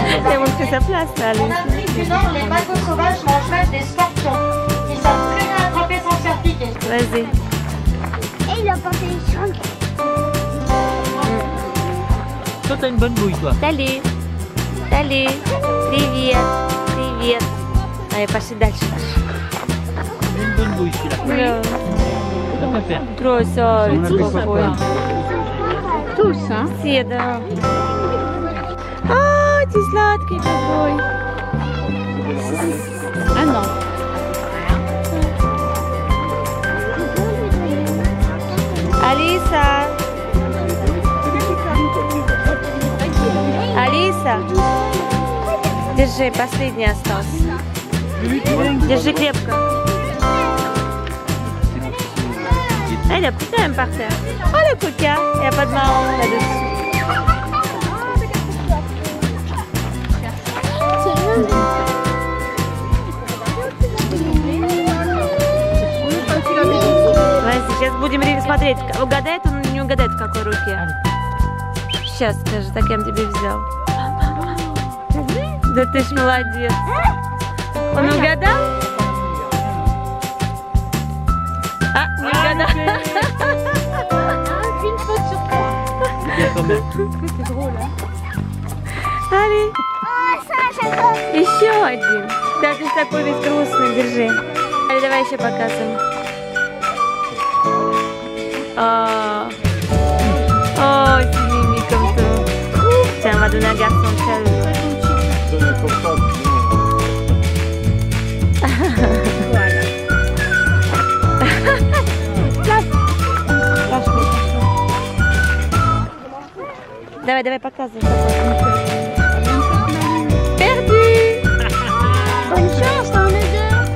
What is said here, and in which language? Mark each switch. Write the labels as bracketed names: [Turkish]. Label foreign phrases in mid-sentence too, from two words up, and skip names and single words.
[French] Elle a montré sa place là. En Afrique du Nord, les magos sauvages mangent même des scorpions. Ils savent très bien attraper sans se faire piquer. Vas-y. Et il a porté une changue. Toi, t'as une bonne bouille, toi. Salut. Salut. [Russian] Привет. Привет. Allez, пошли дальше. [French] J'ai une bonne bouille, celui-là. [Russian] Да. [French] Comment faire? [Russian] Красавец какой. [French] Tous, hein? [Russian] Все, да. А, ты сладкий какой. [French] Ah non. [Russian] Алиса. Алиса. Держи, последний остался. Держи крепко. [French] Allez, putain, elle par terre. Oh, le coca. Il n'y a pas de marron là-dessus. Vas-y, [Russian] сейчас будем смотреть. Угадает он или не угадает, в какой руке? Сейчас скажи, так я тебе взял. Да ты ж молодец. Он угадал? А, не угадал. [French] Une faute sur trois. C'est bien quand même. C'est drôle, hein? Allez, Ah, ça, j'adore. [Russian] еще один. Да, ты такой весь грустный, держи. Allez, давай еще показывай. [French] Oh, c'est mimi comme ça. Tiens, on va donner un garçon de chaleur. Voilà. [Russian] Давай, давай, показывай. [French] Perdu. Bonne chance, t'en as deux.